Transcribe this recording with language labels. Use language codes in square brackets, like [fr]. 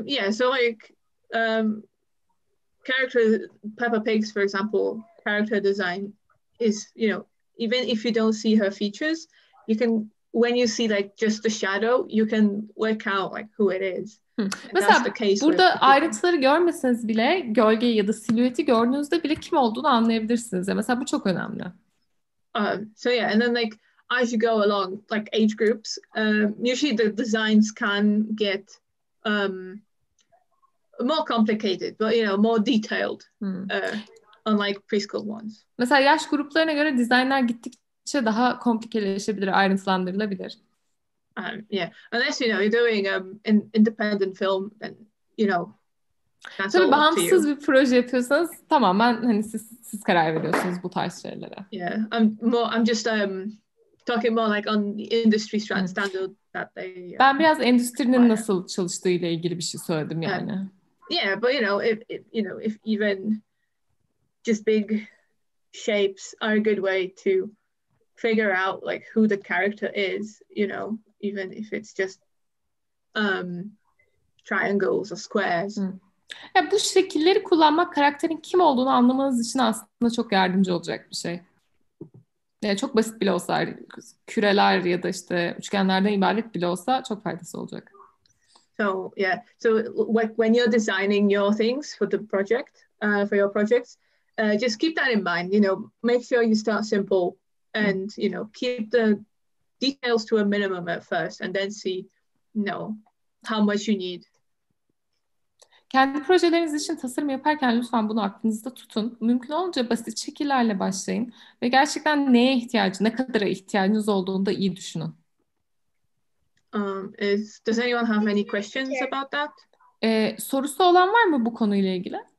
[en] So like character Peppa Pig's, for example, character design is, even if you don't see her features, you can, when you see like just the shadow, you can work out like who it is. [tr] Mesela burada ayrıntıları görmeseniz bile gölgeyi ya da silüeti gördüğünüzde bile kim olduğunu anlayabilirsiniz. Mesela bu çok önemli. [en] So yeah, and then like as you go along, like age groups, usually the designs can get more complicated, but more detailed, unlike preschool ones. [tr] Mesela yaş gruplarına göre dizaynlar gittikçe daha komplikeleşebilir, ayrıntılandırılabilir. [en] Unless you're doing an independent film, then that's [tr] Tabii [en] all [tr] bağımsız [en] up to you. [tr] bir proje yapıyorsanız tamamen hani siz karar veriyorsunuz bu tarz şeylere. [en] Yeah, I'm just talking more like on the industry standard that they. [tr] Ben biraz endüstrinin nasıl çalıştığı ile ilgili bir şey söyledim yani. [en] Yeah, but if even just big shapes are a good way to figure out like who the character is, even if it's just triangles or squares. [tr] Ya bu şekilleri kullanmak karakterin kim olduğunu anlamanız için aslında çok yardımcı olacak bir şey. Yani çok basit bile olsa, küreler ya da işte üçgenlerden ibaret bile olsa çok faydası olacak. [en] So when you're designing your things for the project, for your projects, just keep that in mind. Make sure you start simple and keep the details to a minimum at first, and then see how much you need. [tr] Kendi projeleriniz için tasarım yaparken lütfen bunu aklınızda tutun. Mümkün olunca basit şekillerle başlayın ve gerçekten ne kadara ihtiyacınız olduğunu da iyi düşünün. [en] Does anyone have any questions about that? [tr] Sorusu olan var mı bu konuyla ilgili?